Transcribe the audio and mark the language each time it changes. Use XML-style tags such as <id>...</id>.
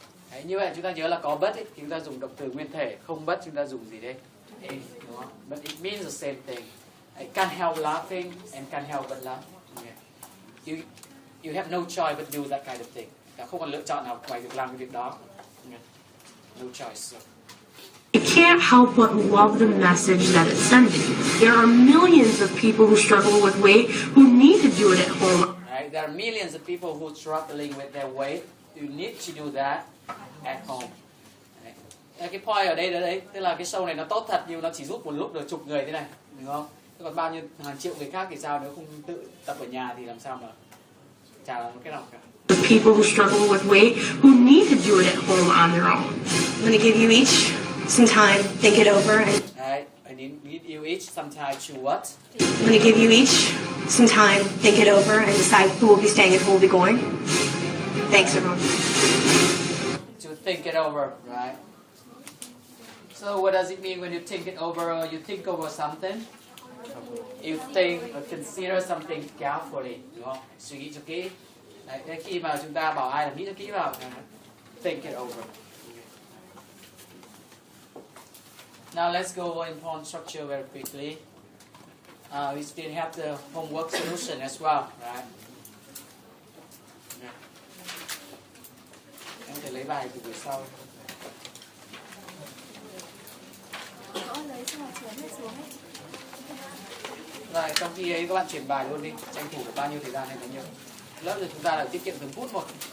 <vi>Đấy, như vậy chúng ta nhớ là có but ấy, thì chúng ta dùng động từ nguyên thể, không but chúng ta dùng gì đấy? Đúng không?</vi> <en>But it means the same thing. I can't help laughing and can't help but laugh. Okay. You have no choice but do that kind of thing. Ta không còn lựa chọn nào ngoài việc làm cái việc đó. Okay. No choice. I can't help but love the message that it's sending. There are millions of people who struggle with weight who need to do it at home. Right? There are millions of people who are struggling with their weight. You need to do that at home.</en> <vi>Đấy. Cái point ở đây là đấy, tức là cái show này nó tốt thật nhưng nó chỉ giúp một lúc được chục người thế này, đúng không? Thế còn bao nhiêu hàng triệu người khác thì sao, nếu không tự tập ở nhà thì làm sao mà chả làm cái nào cả.</vi> <en>The people who struggle with weight who need to do it at home on their own. I'm going to give you each some time, think it over. And Right. I need you each some time to what? I'm going to give you each some time, think it over, and decide who will be staying and who will be going. Thanks, everyone. To think it over, right? So what does it mean when you think it over or you think over something? You think or consider something carefully,</en> <vi>đúng không? Suy nghĩ cho kỹ. Đấy, khi mà chúng ta bảo ai là nghĩ cho kỹ vào,</vi> <en>think it over. Now let's go over important structure very quickly. We still have the homework solution as well, right?</en> <vi>Em có thể lấy bài từ buổi sau. Lấy xong rồi chén hết xuống ấy. Rồi trong khi ấy các bạn chuyển bài luôn đi, tranh thủ được bao nhiêu thời gian hay bấy nhiêu. Lớp rồi chúng ta lại tiết kiệm từng phút một.</vi>